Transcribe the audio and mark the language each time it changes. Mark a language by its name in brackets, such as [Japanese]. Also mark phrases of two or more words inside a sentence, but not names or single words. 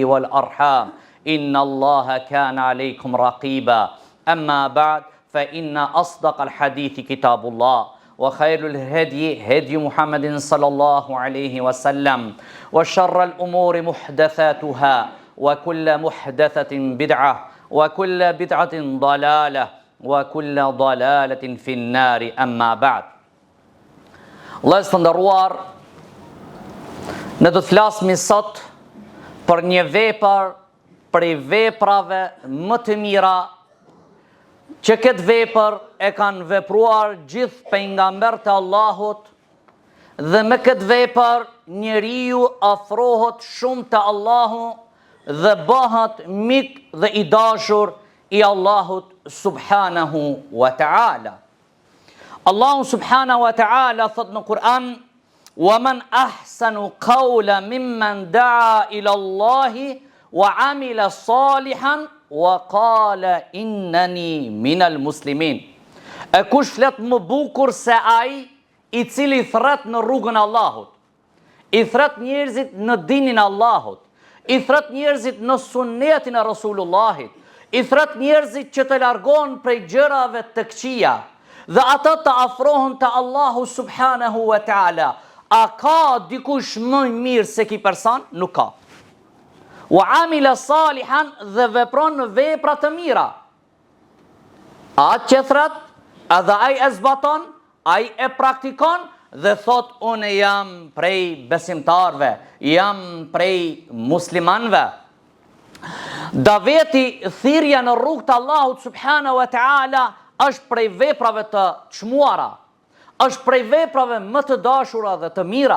[Arabic] والأرحام إن الله كان عليكم رقيبا أما بعد فإن أصدق الحديث كتاب الله وخير الهدي هدي محمد صلى الله عليه وسلم وشر الأمور محدثاتها وكل محدثة بدعة وكل بدعة ضلالة وكل ضلالة في النار أما بعد. [Albanian] Allah të nderuar, ne do të flasim sot për një vepër prej veprave më të mira që këtë vepër e kanë vepruar gjithë pejgambert e Allahut, dhe me këtë vepër njeriu afrohet shumë te Allahu dhe bëhet mik dhe i dashur i Allahut [Arabic] سبحانه وتعالى. [Albanian] Allahu [Arabic] سبحانه وتعالى [Albanian] thot në Kur'an: [Arabic] "ومن أحسن قولا ممن دعا إلى الله وعمل صالحا وقال إنني من المسلمين." [Albanian] E kush flet më bukur se ai i cili thret në rrugën e Allahut, i thret njerëzit në dinin e Allahut, i thret njerëzit në sunnetin e Rasulullahit, i thret njerëzit që të largohen prej gjërave të këqija dhe ata të afrohen te Allahu [Arabic] سبحانه وتعالى. [Albanian] A ka dikush më mirë se ky person? Nuk ka. [Arabic] وعمل صالحا, [Albanian] dhe vepron në vepra të mira. Atë që thret, edhe ai e zbaton, ai e praktikon dhe thot unë jam prej besimtarve, jam prej muslimanve. Daveti, thirrja në rrugt të Allahut [Arabic] سبحانه وتعالى, [Albanian] është prej veprave të çmuara, është prej veprave më të dashura dhe të mira.